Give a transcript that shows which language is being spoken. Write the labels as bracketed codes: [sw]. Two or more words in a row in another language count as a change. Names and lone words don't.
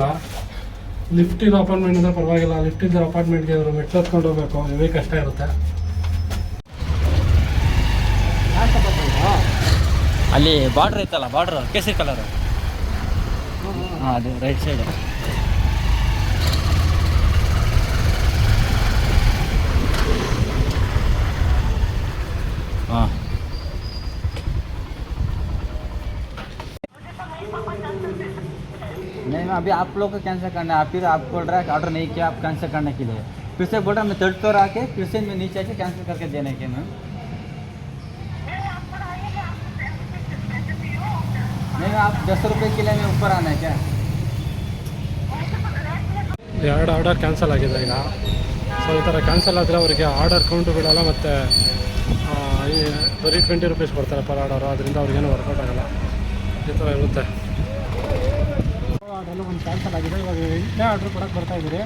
[kn] ಲಿಫ್ಟ್ ಇರೋ ಅಪಾರ್ಟ್ಮೆಂಟ್ ಅಂದರೆ ಪರವಾಗಿಲ್ಲ, ಲಿಫ್ಟ್ ಇದ್ದ ಅಪಾರ್ಟ್ಮೆಂಟ್ಗೆ ಅವರು ಮೆಟ್ಲು ಹತ್ಕೊಂಡು ಹೋಗಬೇಕು, ಇವೇ ಕಷ್ಟ ಇರುತ್ತೆ. ಅಲ್ಲಿ ಬಾರ್ಡ್ರ್ ಐತಲ್ಲ, ಬಾರ್ಡ್ರ್ ಕೇಸರಿ ಕಲರು, ಹಾಂ ಅದು [en] right side. [hi] हाँ, नहीं मैं अभी आप लोग को कैंसिल करना है. आप फिर आप बोल रहा है ऑर्डर नहीं किया, आप कैंसिल करने के लिए फिर से बोल रहा मैं 3rd फ्लोर आके फिर से मैं नीचे आके कैंसिल करके देने के मैम. नहीं आप 10 रुपये के लिए मैं ऊपर आना है क्या? [kn] 2 [en] order cancel [kn] ಆಗಿದೆ ಈಗ. ಸೊ ಈ ಥರ ಕ್ಯಾನ್ಸಲ್ ಆದರೆ ಅವರಿಗೆ [en] order count [kn] ಬಿಡೋಲ್ಲ, ಮತ್ತು ಬರೀ 20 ರೂಪೀಸ್ ಕೊಡ್ತಾರೆ [en] per order. [kn] ಅದರಿಂದ ಅವ್ರಿಗೇನು ವರ್ಕೌಟ್ ಆಗೋಲ್ಲ. ಈ ಥರ ಇರುತ್ತೆ. ಆರ್ಡರ್ಲು ಒಂದು ಕ್ಯಾನ್ಸಲ್ ಆಗಿದೆ. ಇವಾಗ 8ನೇ ಆರ್ಡ್ರ್ ಕೊಡೋಕ್ಕೆ ಬರ್ತಾಯಿದ್ದೀರಿ.